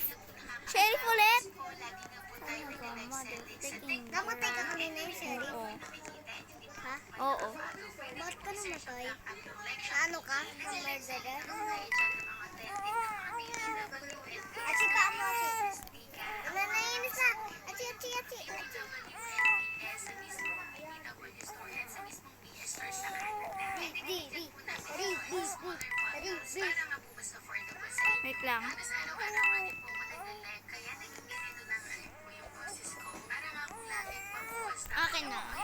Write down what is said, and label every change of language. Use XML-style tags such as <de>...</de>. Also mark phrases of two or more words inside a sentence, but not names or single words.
<tl>Sheriff ulit. Namatay ka kanina yung sheriff. Oo. Ha? Oo. Bakit ka namatay? Ano ka? Murderer? Achi pa mo, achi. Nanainis na. Achi, achi, achi, achi. Wait lang. Akin na.</tl>